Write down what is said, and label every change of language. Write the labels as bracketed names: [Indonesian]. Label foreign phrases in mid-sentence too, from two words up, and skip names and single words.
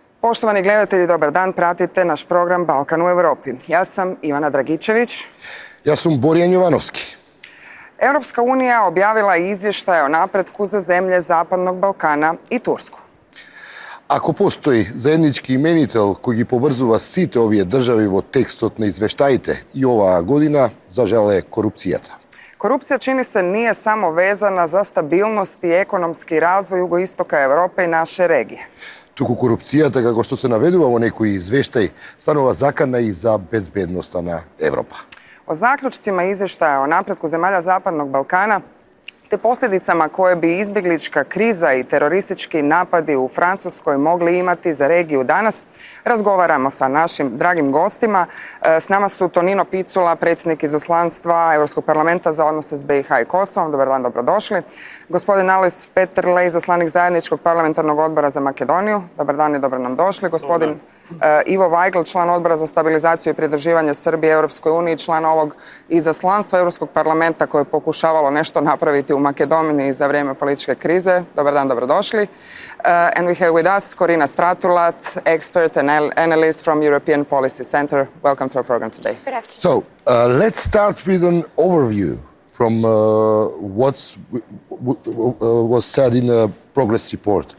[Croatian] Poštovani gledatelji, dobar dan, pratite naš program Balkan u Europi. Ja sam Ivana Dragičević. Ja sam Borjan Jovanovski. Europska unija objavila izvještaj o napretku za zemlje Zapadnog Balkana i Tursku. [Macedonian] Ако постои заеднички именител кој ги поврзува сите овие држави во текстот на извештаите и оваа година, за жал е корупцијата. [Croatian] Korupcija, čini se, nije samo vezana za stabilnost i ekonomski razvoj jugoistoka Evrope i naše regije. [Macedonian] Туку корупцијата, како што се наведува во некои извештај, станува закана и за безбедноста на Европа. [Croatian] O zaključcima izvještaja o napretku zemalja Zapadnog Balkana te posljedicama koje bi izbjeglička kriza i teroristički napadi u Francuskoj mogli imati za regiju danas, razgovaramo sa našim dragim gostima. S nama su Tonino Picula, predsjednik izaslanstva Europskog parlamenta za odnose s BiH i Kosovom. Dobar dan, dobrodošli. Gospodin Alojz Peterle, izaslanik zajedničkog parlamentarnog odbora za Makedoniju. Dobar dan i dobro nam došli. Gospodin Ivo Vajgl, član odbora za stabilizaciju i pridruživanje Srbije Europskoj uniji, član ovog izaslanstva Europskog parlamenta koje je pokušavalo nešto napraviti u Makedoniji za vrijeme političke krize. Dobar dan, dobrodošli. [English] And we have with us Corina Stratulat, expert and analyst from European Policy Center. Welcome to our program today. Good afternoon. So, let's start with an overview from what was said in a progress report.